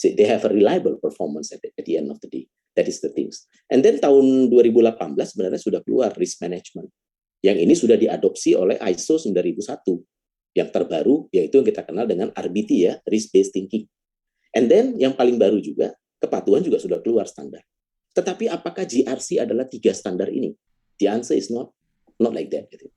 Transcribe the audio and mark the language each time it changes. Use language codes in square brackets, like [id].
[en] They have a reliable performance at the end of the day. That is the things. And then [id] tahun 2018 sebenarnya sudah keluar [en] risk management. [id] Yang ini sudah diadopsi oleh ISO 9001. Yang terbaru yaitu yang kita kenal dengan RBT ya, risk based thinking. [en] And then [id] yang paling baru juga, kepatuhan juga sudah keluar standar. Tetapi apakah GRC adalah 3 standar ini? [en] The answer is not like that.